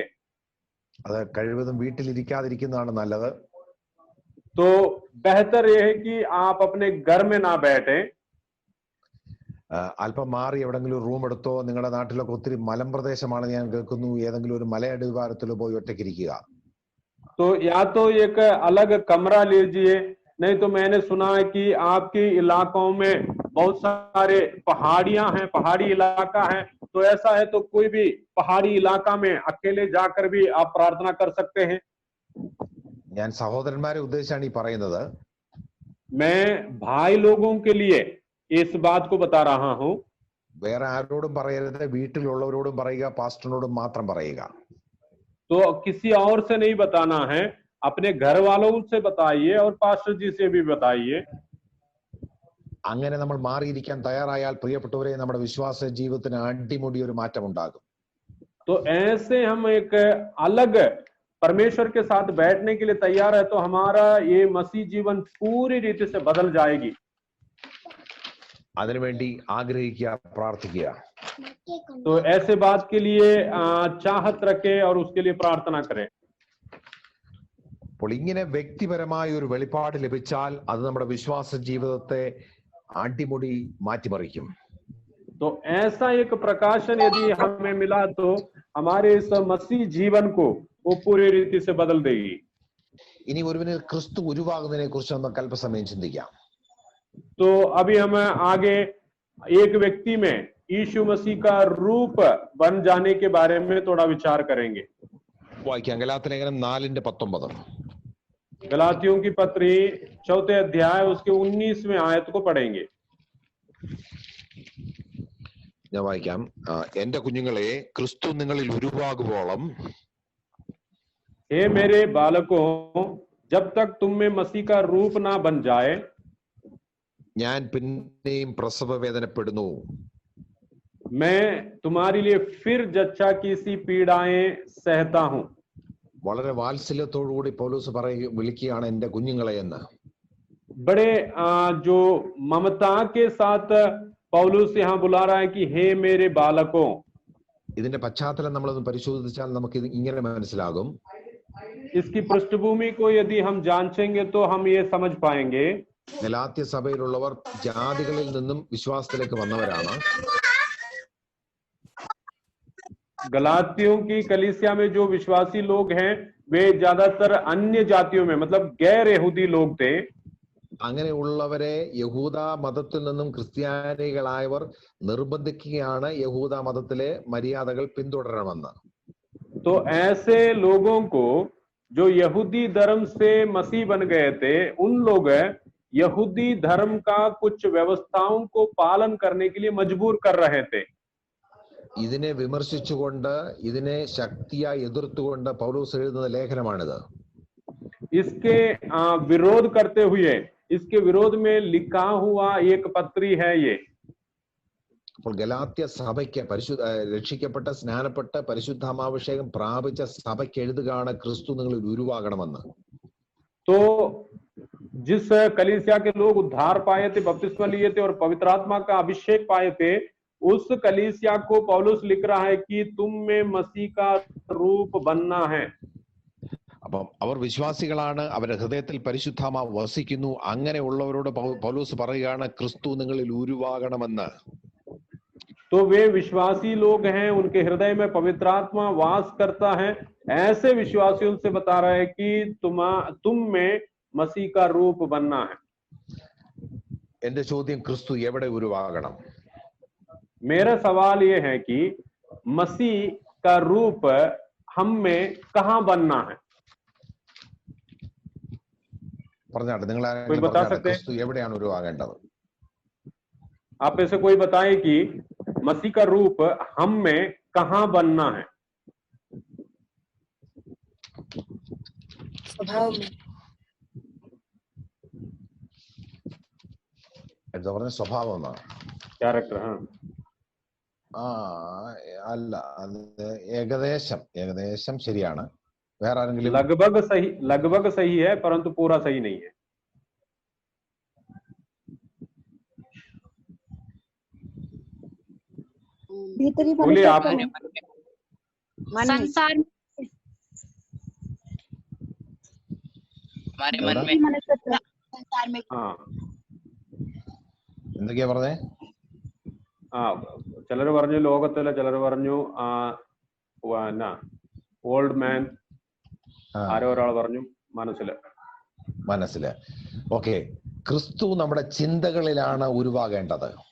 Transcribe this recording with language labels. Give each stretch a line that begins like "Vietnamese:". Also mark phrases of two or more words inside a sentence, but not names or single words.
Malayalam: അത് കഴിവതും വീട്ടിലിരിക്കാതിരിക്കുന്നതാണ് നല്ലത്.
Hindi: तो बेहतर यह है कि आप अपने घर में ना बैठे.
Malayalam: അല്പം മാറി എവിടെങ്കിലും റൂം എടുത്തോ. നിങ്ങളുടെ നാട്ടിലൊക്കെ ഒത്തിരി മലമ്പ്രദേശമാണ് ഞാൻ കേൾക്കുന്നു. ഏതെങ്കിലും ഒരു മലയടിവാരത്തിൽ പോയി ഒറ്റയ്ക്കിരിക്കുക.
Hindi: तो या तो एक अलग कमरा लीजिए, नहीं तो मैंने सुना है कि आपके इलाकों में बहुत सारे पहाड़ियां हैं, पहाड़ी इलाका है, तो ऐसा है तो कोई भी पहाड़ी इलाका में अकेले जाकर भी आप प्रार्थना कर सकते हैं.
Malayalam: ഞാൻ സഹോദരന്മാരെ ഉദ്ദേശിച്ചാണ് ഈ പറയുന്നത്.
Hindi: मैं भाई लोगों के लिए इस बात को बता रहा हूं.
Malayalam: വേറെ ആരോടും പറയരുത്, വീട്ടിലുള്ളവരോടും പറയുക, പാസ്റ്ററിനോടും മാത്രം പറയുക.
Hindi: तो किसी और से नहीं बताना है, अपने घर वालों से बताइए और पास्टर जी से भी बताइए.
Malayalam: അങ്ങനെ നമ്മൾ മാറിയിരിക്കാൻ തയ്യാറായാൽ പ്രിയപ്പെട്ടവരെ, നമ്മുടെ വിശ്വാസ ജീവിതത്തിന് അടിമുടി ഒരു മാറ്റം ഉണ്ടാകും.
Hindi: तो ऐसे हम एक अलग परमेश्वर के साथ बैठने के लिए तैयार है, तो हमारा ये मसीह जीवन पूरी रीति से बदल जाएगी.
Malayalam: അതിനുവേണ്ടി ആഗ്രഹിക്കുക, പ്രാർത്ഥിക്കുക.
Hindi: तो ऐसे बात के लिए चाहत रखे और उसके लिए प्रार्थना करें.
Malayalam: അപ്പോൾ ഇങ്ങനെ വ്യക്തിപരമായ ഒരു വെളിപ്പാട് ലഭിച്ചാൽ അത് നമ്മുടെ വിശ്വാസ ജീവിതത്തെ അടിമുടി മാറ്റിമറിക്കും.
Hindi: तो ऐसा एक प्रकाशन यदि हमें मिला तो हमारे इस मसीह जीवन को वो पूरी रीति से बदल देगी.
Malayalam: ഇനി ഒരുവനിൽ ക്രിസ്തു ഉരുവാകുന്നതിനെ കുറിച്ച് നമുക്ക് അല്പസമയം ചിന്തിക്കാം.
Hindi: तो अभी हम आगे एक व्यक्ति में यीशु मसीह का रूप बन जाने के बारे में थोड़ा विचार करेंगे.
Malayalam: വായിക്കാം. ഗലാത്യലേഖനം 4:19.
Hindi: गलातियों की पत्री 4 अध्याय उसके 19वें आयत को पढ़ेंगे.
Malayalam: ഞാൻ വായിക്കാം. എന്റെ കുഞ്ഞുങ്ങളെ, ക്രിസ്തു നിങ്ങളിൽ ഉരുവാകുവോളം,
Hindi: हे मेरे बालकों, जब तक तुम में मसीह का रूप ना बन जाए,
Malayalam: ഞാൻ പിന്നെയും പ്രസവ വേദനപ്പെടുന്നു.
Hindi: मैं तुम्हारे लिए फिर जच्चा की सी पीड़ाएं सहता हूं।
Malayalam: വളരെ വാത്സല്യത്തോടുകൂടി പൗലോസ് വിളിക്കുകയാണ് എന്റെ കുഞ്ഞുങ്ങളെ എന്ന്.
Hindi: बड़े जो ममता के साथ पौलुस यहाँ बुला रहा है कि हे मेरे बालकों।
Malayalam: ഇതിന്റെ പശ്ചാത്തലം നമ്മളൊന്ന് പരിശോധിച്ചാൽ നമുക്ക് ഇത് ഇങ്ങനെ മനസ്സിലാകും.
Hindi: इसकी पृष्ठभूमि को यदि हम जांचेंगे तो हम ये समझ पाएंगे
Malayalam: ഗലാത്യ സഭയിലുള്ളവർ ജാതികളിൽ നിന്നും വിശ്വാസത്തിലേക്ക് വന്നവരാണ്.
Hindi: गलातियों की कलीसिया में जो विश्वासी लोग हैं वे ज्यादातर अन्य जातियों में मतलब गैर यहूदी लोग थे.
Malayalam: അങ്ങനെയുള്ളവരെ യഹൂദ മതത്തിൽ നിന്നും ക്രിസ്ത്യാനികളായവർ നിർബന്ധിക്കുകയാണ് യഹൂദ മതത്തിലെ മര്യാദകൾ പിന്തുടരണമെന്ന്.
Hindi: तो ऐसे लोगों को जो यहूदी धर्म से मसीह बन गए थे उन लोग यहूदी धर्म का कुछ व्यवस्थाओं को पालन करने के लिए मजबूर कर रहे थे.
Malayalam: ഇതിനെ വിമർശിച്ചുകൊണ്ട് ഇതിനെ ശക്തിയായി എതിർത്തുകൊണ്ട് പൗലോസ് എഴുതുന്ന ലേഖനമാണിത്.
Hindi: इसके विरोध करते हुए इसके विरोध में लिखा हुआ एक पत्री है ये.
Malayalam: അപ്പോൾ ഗലാത്യ സഭയ്ക്ക് രക്ഷിക്കപ്പെട്ട സ്നാനപ്പെട്ട പരിശുദ്ധാമാഭിഷേകം പ്രാപിച്ച സഭയ്ക്ക് എഴുതുകയാണ് ക്രിസ്തു നിങ്ങളിൽ ഉരുവാകണമെന്ന്.
Hindi: तो जिस कलीसिया के लोग उद्धार पाए थे, बपतिस्मा लिए थे और पवित्र आत्मा का अभिषेक पाए थे, उस कलीसिया को पौलुस लिख रहा है कि तुम में मसीह का रूप बनना है.
Malayalam: അപ്പം അവർ വിശ്വാസികളാണ്, അവരുടെ ഹൃദയത്തിൽ പരിശുദ്ധാത്മാവ് വസിക്കുന്നു. അങ്ങനെയുള്ളവരോട് പൗലോസ് പറയുകയാണ് ക്രിസ്തു നിങ്ങളിൽ ഉരുവാകണമെന്ന്.
Hindi: तो वे विश्वासी लोग हैं, उनके हृदय में पवित्र आत्मा वास करता है. ऐसे विश्वासियों से बता रहा है कि तुम में मसीह का रूप बनना है.
Malayalam: എന്റെ ചോദ്യം, ക്രിസ്തു എവിടെ ഉരുവാകണം?
Hindi: मेरा सवाल ये है कि मसीह का रूप हम में कहां बनना है?
Malayalam: പറഞ്ഞാട്ടെ, നിങ്ങൾ ക്രിസ്തു എവിടെയാണ് ഉരുവാകേണ്ടത്?
Hindi: आप में से कोई बताए कि मसीह का रूप हम में कहां बनना है? स्वभाव में.
Malayalam: എന്താ പറഞ്ഞ? സ്വഭാവം എന്നാണ്.
Hindi: कैरेक्टर.
Malayalam: അല്ല, അത് ഏകദേശം ശരിയാണ്. വേറെ ആരെങ്കിലും?
Hindi: लगभग सही है परंतु पूरा सही नहीं है. भीतरी बोलिए आप. संसार हमारे मन में संसार में. हाँ
Malayalam: എന്തൊക്കെയാ പറഞ്ഞേ? ചിലർ പറഞ്ഞു ലോകത്തില്, ചിലർ പറഞ്ഞു
English: old man,
Malayalam: ആരോ ഒരാൾ പറഞ്ഞു മനസ്സില്. ഓക്കെ, ക്രിസ്തു നമ്മുടെ ചിന്തകളിലാണ് ഉരുവാകേണ്ടത്.